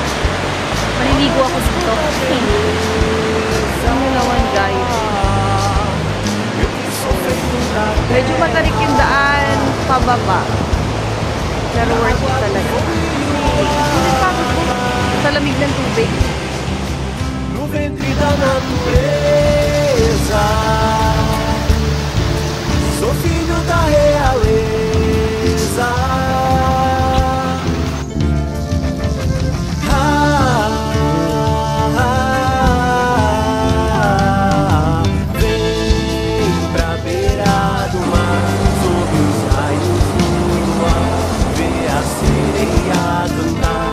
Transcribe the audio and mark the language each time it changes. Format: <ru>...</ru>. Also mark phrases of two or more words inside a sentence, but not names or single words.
<tl>Maliligo ako dito. Ano naman guys? Medyo matarik yung daan pababa. Pero</tl> <en>worth it</en> <tl>talaga. Sa lamig ng tubig.</tl> <pt>No ventre da natureza, sou filho da realeza. Vem pra beira do mar, sob os raios do luar, ver a sereia cantar.</pt>